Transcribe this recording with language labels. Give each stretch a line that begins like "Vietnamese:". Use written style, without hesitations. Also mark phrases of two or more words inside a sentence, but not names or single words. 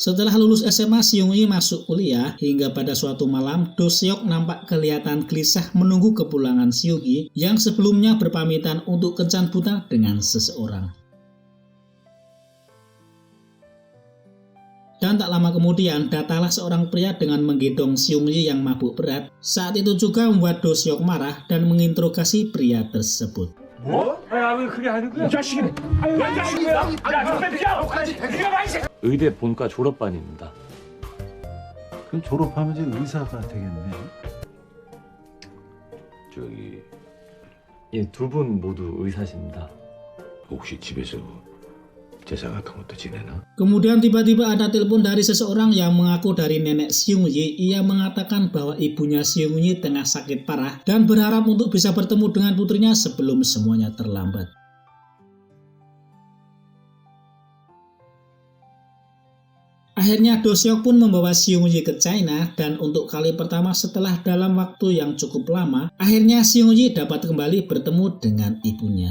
Indonesian: Setelah lulus SMA, Seung Yi masuk kuliah hingga pada suatu malam Do Seok nampak kelihatan gelisah menunggu kepulangan Seung Yi yang sebelumnya berpamitan untuk kencan buta dengan seseorang. Dan tak lama kemudian datanglah seorang pria dengan menggendong Seung Yi yang mabuk berat. Saat itu juga membuat Do Seok marah dan menginterogasi pria tersebut.
Korean: 의대 본과 졸업반입니다. 그럼 졸업하면 이제 의사가 되겠네. 저기 예, 두 분 모두 의사십니다. 혹시 집에서 제사 같은 것도 지내나?
Indonesian: Kemudian tiba-tiba ada telepon dari seseorang yang mengaku dari nenek Seung Yi. Ia mengatakan bahwa ibunya Seung Yi tengah sakit parah dan berharap untuk bisa bertemu dengan putrinya sebelum semuanya terlambat. Akhirnya Do Seok pun membawa Seung Yi ke China dan untuk kali pertama setelah dalam waktu yang cukup lama, akhirnya Seung Yi dapat kembali bertemu dengan ibunya.